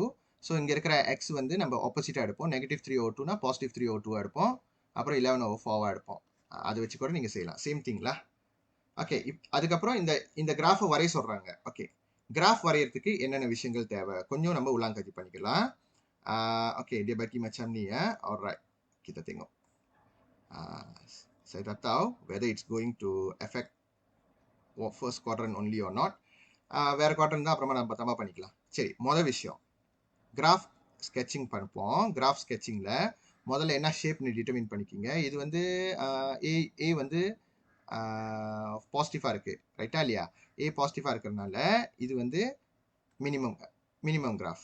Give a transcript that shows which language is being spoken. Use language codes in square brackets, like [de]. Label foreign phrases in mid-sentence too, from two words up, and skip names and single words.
[ta] ஸோ இங்கே இருக்கிற எக்ஸ் வந்து நம்ம ஆப்போசிட்டாக எடுப்போம். -3/2னா +3/2 எடுப்போம். அப்புறம் 11/4 எடுப்போம். அதை வச்சு கூட நீங்கள் செய்யலாம். [en] same thingலா? [ta] ஓகே. அதுக்கப்புறம் இந்த கிராஃபை வரைய சொல்கிறாங்க. ஓகே, கிராஃப் வரையறதுக்கு என்னென்ன விஷயங்கள் தேவை கொஞ்சம் நம்ம உலாங்கதி பண்ணிக்கலாம். ஓகே, [ms] dia bagi macam ni ya. Alright, kita tengok. Saya tak tahu [en] whether it's going to affect first quadrant only or not. [ta] வேற குவாட்ரண்ட் தான் அப்புறமா நம்ம தம்பா பண்ணிக்கலாம். சரி, முதல் விஷயம் [en] graph sketching [ta] பண்ணுவோம். [en] graph sketchingில் [ta] முதல்ல என்ன ஷேப்னு டிட்டர்மின் பண்ணிக்கிங்க. இது வந்து ஏ வந்து பாசிட்டிவாக இருக்குது, ரைட்டா இல்லையா? ஏ பாசிட்டிவாக இருக்கிறதுனால இது வந்து [en] minimum graph.